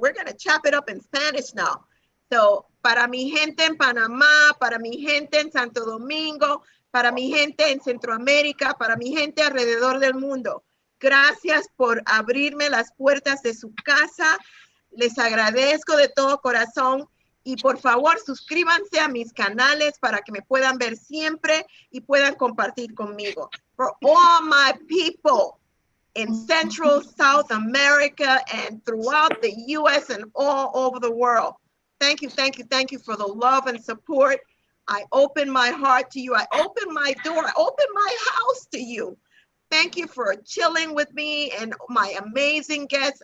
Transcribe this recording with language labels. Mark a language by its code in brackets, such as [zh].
[en] We're going to chop it up in Spanish now. [es] So, para mi gente en Panamá, para mi gente en Santo Domingo, para mi gente en Centroamérica, para mi gente alrededor del mundo. Gracias por abrirme las puertas de su casa. Les agradezco de todo corazón. Y por favor, suscríbanse a mis canales para que me puedan ver siempre y puedan compartir conmigo. [en] For all my people in Central, South America, and throughout the US and all over the world. Thank you, thank you, thank you for the love and support. I open my heart to you. I open my door. I open my house to you. Thank you for chilling with me and my amazing guests.